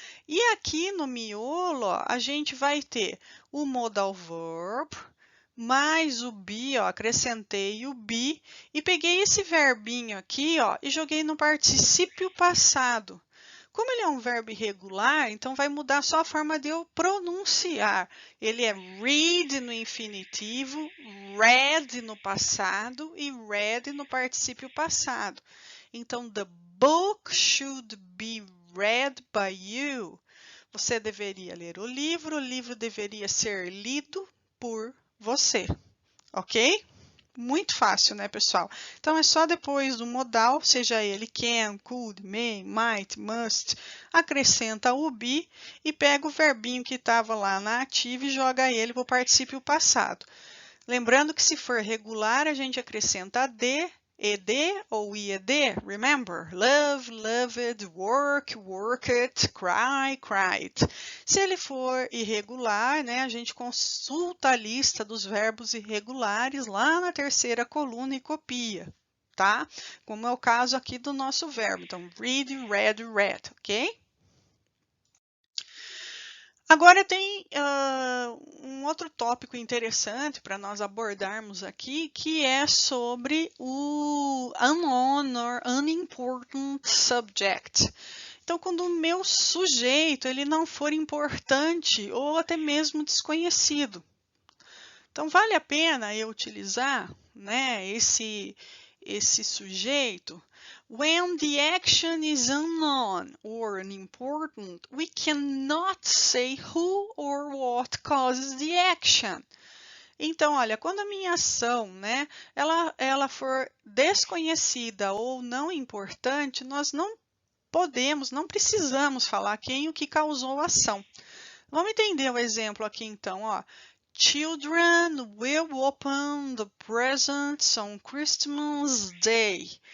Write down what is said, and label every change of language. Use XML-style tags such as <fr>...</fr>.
<pt>E aqui no miolo, ó, a gente vai ter o modal verb, mais o be, ó, acrescentei o be e peguei esse verbinho aqui, ó, e joguei no particípio passado. Como ele é um verbo irregular, então vai mudar só a forma de eu pronunciar. Ele é read no infinitivo, read no passado e read no particípio passado.</pt> <en>Então, the book should be read by you.</en> <pt>Você deveria ler o livro deveria ser lido por você, ok? Muito fácil, né, pessoal? Então, é só depois do modal, seja ele can, could, may, might, must, acrescenta o be e pega o verbinho que estava lá na ativa e joga ele para o particípio passado. Lembrando que se for regular, a gente acrescenta de ED ou IED?</pt> <en>Remember, love, loved, work, worked, cry, cried.</en> <pt>Se ele for irregular, né, a gente consulta a lista dos verbos irregulares lá na terceira coluna e copia, tá? Como é o caso aqui do nosso verbo. Então, read, read, read, ok? Agora tem um outro tópico interessante para nós abordarmos aqui, que é sobre o unknown or unimportant subject. Então, quando o meu sujeito ele não for importante ou até mesmo desconhecido. Então, vale a pena eu utilizar, né, esse sujeito.</pt> <en>When the action is unknown or unimportant, we cannot say who or what causes the action.</en> <pt>Então, olha, quando a minha ação, né, ela for desconhecida ou não importante, nós não podemos, não precisamos falar quem o que causou a ação. Vamos entender o exemplo aqui então, ó.</pt> <en>Children will open the presents on Christmas Day.</en>